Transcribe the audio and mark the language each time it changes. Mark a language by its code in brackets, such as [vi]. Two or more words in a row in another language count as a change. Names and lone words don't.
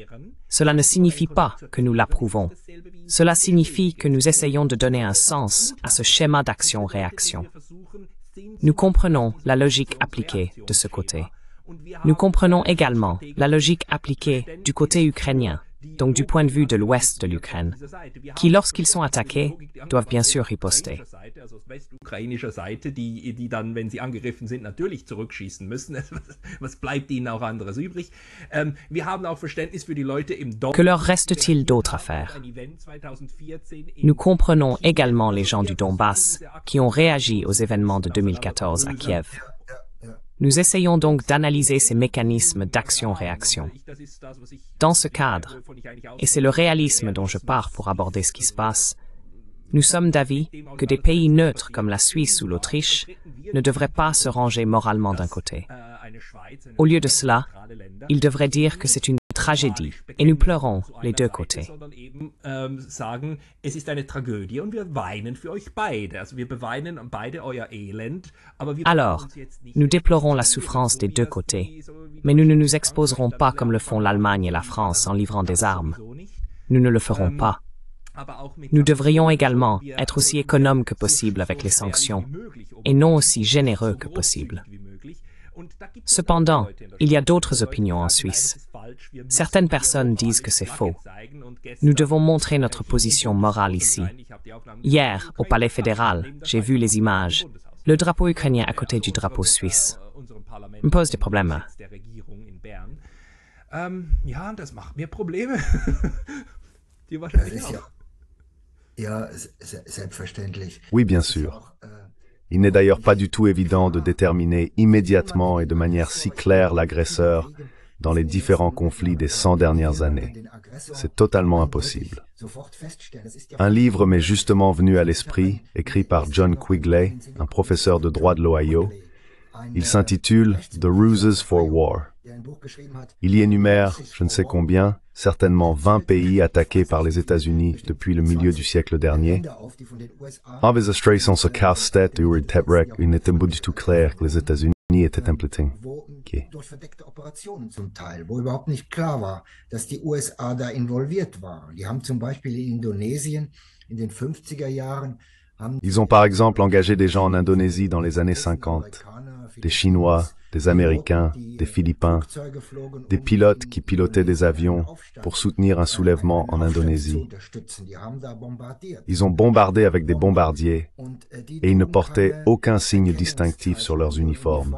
[fr] Cela ne signifie pas que nous l'approuvons. Cela signifie que nous essayons de donner un sens à ce schéma d'action-réaction. Nous comprenons la logique appliquée de ce côté. Nous comprenons également la logique appliquée du côté ukrainien, donc du point de vue de l'ouest de l'Ukraine, qui, lorsqu'ils sont attaqués, doivent bien sûr riposter. [de] Ukrainischer Seite, die dann, wenn sie angegriffen sind, natürlich zurückschießen müssen. Was bleibt ihnen auch anderes übrig? Wir haben auch Verständnis für die Leute im Donbass. [fr] Que leur reste-t-il d'autre à faire? Nous comprenons également les gens du Donbass qui ont réagi aux événements de 2014 à Kiev. Nous essayons donc d'analyser ces mécanismes d'action-réaction. Dans ce cadre, et c'est le réalisme dont je pars pour aborder ce qui se passe, nous sommes d'avis que des pays neutres comme la Suisse ou l'Autriche ne devraient pas se ranger moralement d'un côté. Au lieu de cela, ils devraient dire que c'est une tragédie et nous pleurons les deux côtés. [de] Sagen, es ist eine Tragödie und wir weinen für euch beide. Also wir beweinen beide euer Elend, aber wir [fr] Alors, nous déplorons la souffrance des deux côtés, mais nous ne nous exposerons pas comme le font l'Allemagne et la France en livrant des armes. Nous ne le ferons pas. Nous devrions également être aussi économes que possible avec les sanctions, et non aussi généreux que possible. Cependant, il y a d'autres opinions en Suisse. Certaines personnes disent que c'est faux. Nous devons montrer notre position morale ici. Hier, au Palais fédéral, j'ai vu les images. Le drapeau ukrainien à côté du drapeau suisse me pose des problèmes. [de] Ja, das macht mir Probleme. Dir wahrscheinlich auch. Ja, selbstverständlich. [fr] Oui, bien sûr. Il n'est d'ailleurs pas du tout évident de déterminer immédiatement et de manière si claire l'agresseur dans les différents conflits des 100 dernières années. C'est totalement impossible. Un livre m'est justement venu à l'esprit, écrit par John Quigley, un professeur de droit de l'Ohio. Il s'intitule « The Ruses for War ». Il y énumère, je ne sais combien, certainement 20 pays attaqués par les États-Unis depuis le milieu du siècle dernier. Av is a stray sans castet ur tebrek une était pas du tout clair que les États-Unis étaient impliqués. [de] Durch verdeckte Operationen zum Teil, wo überhaupt nicht klar war, dass die USA da involviert waren. Die haben zum Beispiel in Indonesien in den 50er Jahren [fr] Ils ont par exemple engagé des gens en Indonésie dans les années 50, des Chinois, des Américains, des Philippins, des pilotes qui pilotaient des avions pour soutenir un soulèvement en Indonésie. Ils ont bombardé avec des bombardiers et ils ne portaient aucun signe distinctif sur leurs uniformes.